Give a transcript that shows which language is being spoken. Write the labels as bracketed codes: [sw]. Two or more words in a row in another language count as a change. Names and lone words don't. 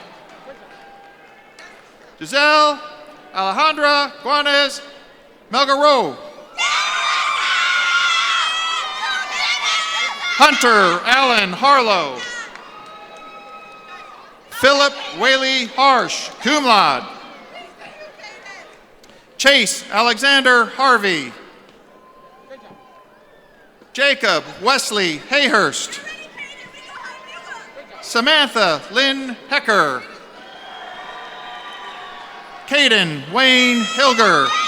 [en] Giselle Alejandra Guanez Melgaro. Hunter Allen Harlow. Philip Whaley Harsh, [la] cum laude. [en] Chase Alexander Harvey. Jacob Wesley Hayhurst. Samantha Lynn Hecker. Caden Wayne Hilger.